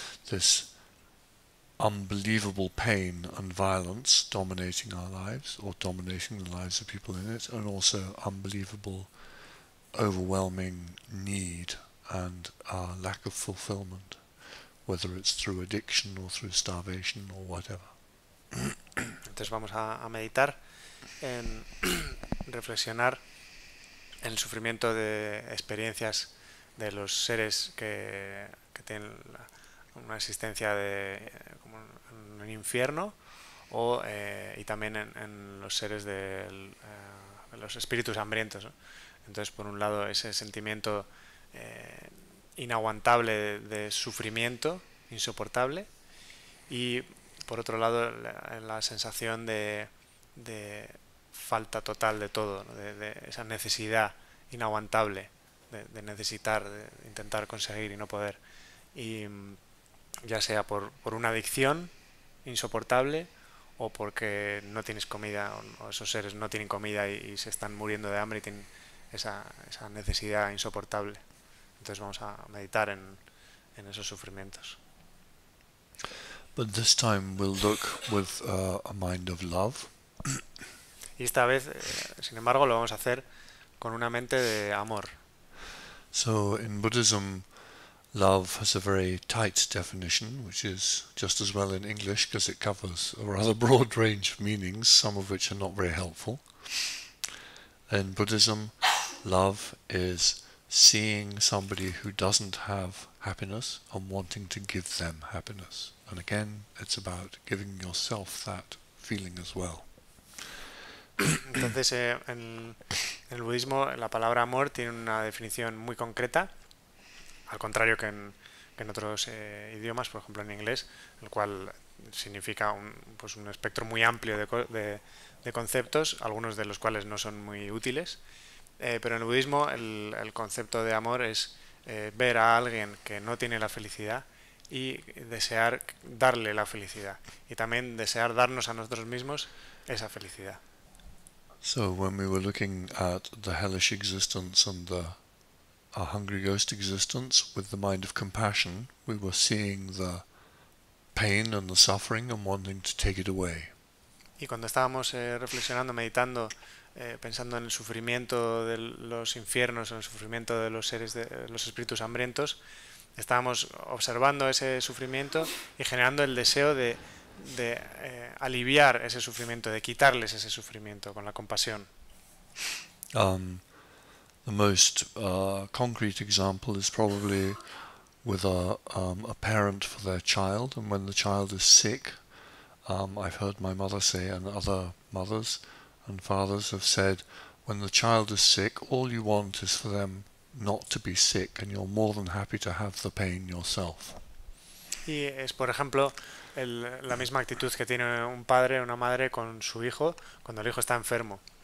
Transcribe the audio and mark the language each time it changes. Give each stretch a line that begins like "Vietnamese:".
English: This unbelievable pain and violence dominating our lives, or dominating the lives of people in it, and also unbelievable, overwhelming need and lack of fulfillment, whether it's through addiction or through starvation or whatever.
Spanish: Entonces vamos a meditar en reflexionar en el sufrimiento de experiencias de los seres que tienen una existencia como en un infierno, y también en los seres de los espíritus hambrientos, ¿no? Entonces, por un lado, ese sentimiento inaguantable de sufrimiento, insoportable, y por otro lado, la sensación de falta total de todo, ¿no? De esa necesidad inaguantable de necesitar, de intentar conseguir y no poder. Y ya sea por una adicción insoportable, o porque no tienes comida, o esos seres no tienen comida y se están muriendo de hambre y tienen esa necesidad insoportable. Entonces vamos a meditar en esos sufrimientos.
English: But this time we'll look with a mind of love.
Spanish: Y esta vez, sin embargo, lo vamos a hacer con una mente de amor.
English: So in Buddhism, love has a very tight definition, which is just as well in English because it covers a rather broad range of meanings, some of which are not very helpful. In Buddhism, love is seeing somebody who doesn't have happiness and wanting to give them happiness. And again, it's about giving yourself that feeling as well.
Spanish: Entonces, en el budismo, la palabra amor tiene una definición muy concreta, al contrario que en otros idiomas, por ejemplo en inglés, el cual significa un espectro muy amplio de conceptos, algunos de los cuales no son muy útiles. Pero en el budismo el concepto de amor es ver a alguien que no tiene la felicidad y desear darle la felicidad, y también desear darnos a nosotros mismos esa felicidad.
English: So when we were looking at the hellish existence and the hungry ghost existence with the mind of compassion, we were seeing the pain and the suffering and wanting to take it away.
Spanish: Y cuando estábamos reflexionando, meditando, pensando en el sufrimiento de los infiernos, en el sufrimiento de los seres de los espíritus hambrientos, estábamos observando ese sufrimiento y generando el deseo de aliviar ese sufrimiento, de quitarles ese sufrimiento con la compasión.
English: The most concrete example is probably with a parent for their child, and when the child is sick, I've heard my mother say, and other mothers and fathers have said, when the child is sick, all you want is for them not to be sick, and you're more than happy to have the pain yourself.
Spanish: Y es, por ejemplo, la misma actitud que tiene un padre o una madre con su hijo cuando el hijo está enfermo.